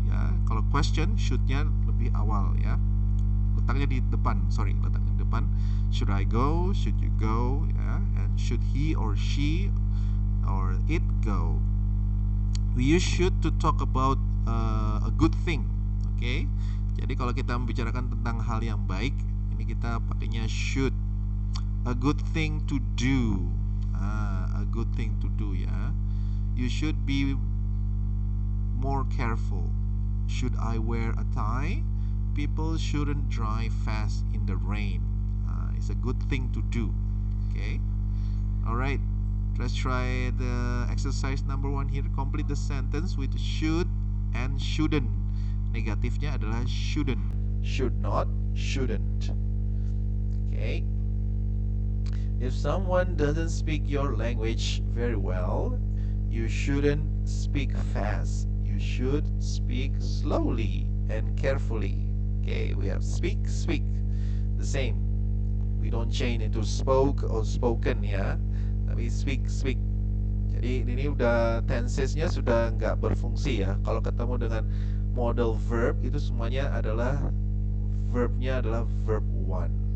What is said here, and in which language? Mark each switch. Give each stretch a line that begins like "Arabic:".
Indonesian: Ya, kalau question, should-nya lebih awal ya. Letaknya di depan, letaknya di depan.
English: Should I go? Should you go? Ya, and should he or she or it go? We use should to talk about a good thing.
Indonesian: Okay, jadi kalau kita membicarakan tentang hal yang baik, ini kita pakainya should.
English: A good thing to do. A good thing to do ya. You should be more careful. Should I wear a tie? People shouldn't drive fast in the rain. It's a good thing to do. Okay. Alright. Let's try the exercise number 1 here. Complete the sentence with should and shouldn't.
Indonesian: Negatifnya adalah shouldn't.
English: Should not, shouldn't. Okay. If someone doesn't speak your language very well, you shouldn't speak fast. You should speak slowly and carefully. Okay, we have speak, the same. We don't change into spoke or spoken ya, tapi speak.
Indonesian: Jadi ini udah tensesnya sudah nggak berfungsi ya. Kalau ketemu dengan modal verb itu semuanya adalah verbnya adalah verb 1.